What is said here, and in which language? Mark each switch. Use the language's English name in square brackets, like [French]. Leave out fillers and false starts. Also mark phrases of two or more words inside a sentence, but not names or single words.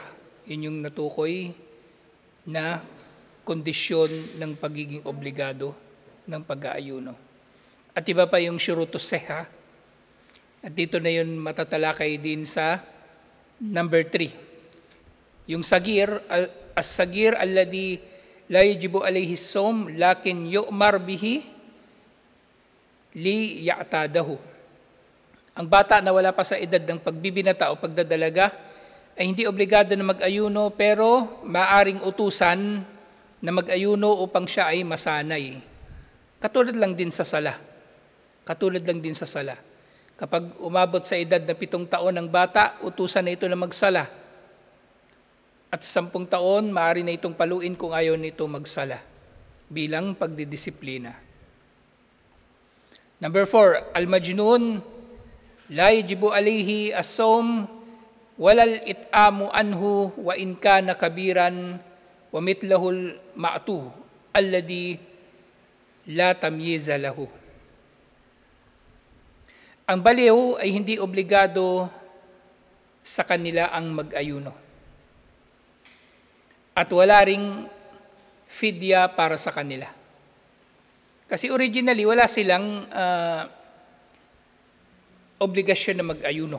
[Filipino] Yun yung natukoy na kondisyon ng pagiging obligado ng pag-aayuno. At iba pa yung [Arabic] شروط الصحة. [Filipino] At dito na yun matatalakay din sa number 3. [Arabic] Yung صغير الصغير الذي لا يجب عليه الصوم لكن يؤمر به ليعتاده. [Filipino] Ang bata na wala pa sa edad ng pagbibinata o pagdadalaga ay hindi obligado na mag-ayuno pero maaring utusan na mag-ayuno upang siya ay masanay. Katulad lang din sa sala. Kapag umabot sa edad na 7 taon ng bata, utusan na ito na magsala. At sa 10 taon, maaari na itong paluin kung ayaw nito magsala bilang pagdidisiplina. Number 4, [Arabic] المجنون لا يجب عليه الصوم ولا الإطعام عنه وإن كان كبيرا ومثله المعتوه الذي لا تمييز له. [Filipino] Ang baliw ay hindi obligado sa kanila ang mag-ayuno. At wala ring fidya para sa kanila. Kasi originally, wala silang obligasyon na mag-ayuno.